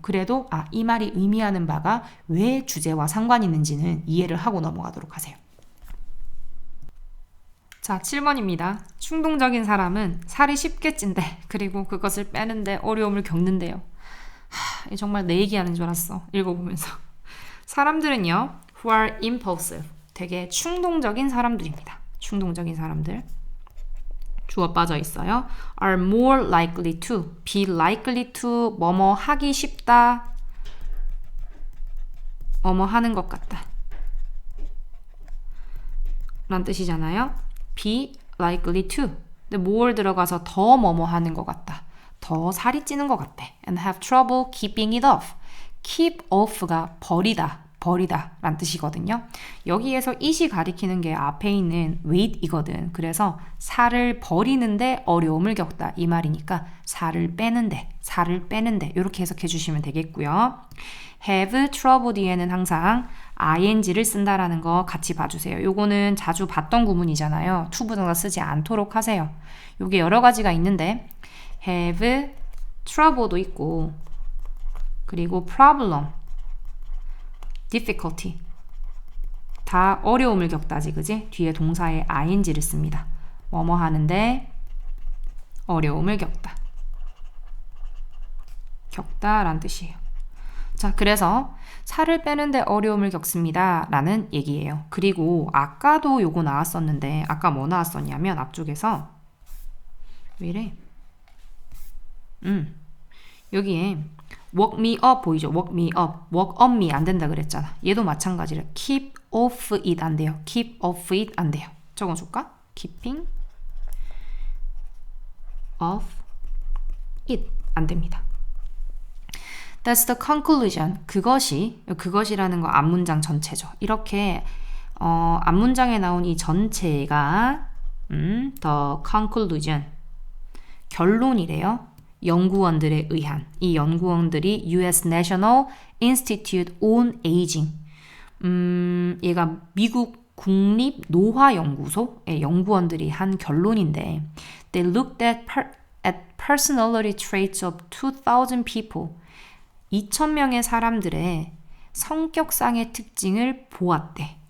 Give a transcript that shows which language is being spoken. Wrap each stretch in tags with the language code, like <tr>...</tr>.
<ko>그래도 이 말이 의미하는 바가 왜 주제와 상관이 있는지는 이해를 하고 넘어가도록 하세요. 자, 7번입니다. 충동적인 사람은 살이 쉽게 찐대. 그리고 그것을 빼는데 어려움을 겪는데요. 정말 내 얘기하는 줄 알았어. 읽어보면서. 사람들은요,</ko> <en>who are impulsive.</en> <ko>되게 충동적인 사람들입니다. 충동적인 사람들. 주어 빠져 있어요.</ko> <en>are more likely to, be likely to,</en> <ko>뭐뭐 하기 쉽다. 뭐뭐 하는 것 같다. 라는 뜻이잖아요.</ko> <en>be likely to.</en> <ko>근데 more 들어가서 더 뭐뭐 하는 것 같다. 더 살이 찌는 것 같아.</ko> <en>and have trouble keeping it off.</en> <ko>keep off가 버리다 라는 뜻이거든요. 여기에서 it이 가리키는 게 앞에 있는 weight이거든. 그래서 살을 버리는데 어려움을 겪다 이 말이니까 살을 빼는데 이렇게 해석해 주시면 되겠고요. have trouble 뒤에는 항상 ing를 쓴다라는 거 같이 봐주세요. 요거는 자주 봤던 구문이잖아요. to 부정사 쓰지 않도록 하세요. 요게 여러 가지가 있는데 have trouble도 있고 그리고 problem, difficulty 다 어려움을 겪다지, 그지? 뒤에 동사에 ing를 씁니다. 뭐뭐 하는데 어려움을 겪다 라는 뜻이에요. 자, 그래서 살을 빼는데 어려움을 겪습니다 라는 얘기예요. 그리고 아까도 요거 나왔었는데 아까 뭐 나왔었냐면 앞쪽에서 왜 이래? 여기에</ko> <en>work me up</en> <ko>보이죠?</ko> <en>work me up, work on me</en> <ko>안 된다 그랬잖아. 얘도 마찬가지로</ko> <en>keep off it</en> <ko>안 돼요.</ko> <en>keep off it</en> <ko>안 돼요. 적어줄까?</ko> <en>keeping off it</en> <ko>안 됩니다.</ko> <en>That's the conclusion.</en> <ko>그것이라는 거 앞문장 전체죠. 이렇게 앞문장에 나온 이 전체가</ko> <en>the conclusion</en> <ko>결론이래요. 연구원들에 의한. 이 연구원들이 US National Institute on Aging. 얘가 미국 국립 노화연구소의 연구원들이 한 결론인데</ko> <en>They looked at personality traits of 2,000 people.</en> <ko>2,000명의 사람들의 성격상의 특징을 보았대.</ko>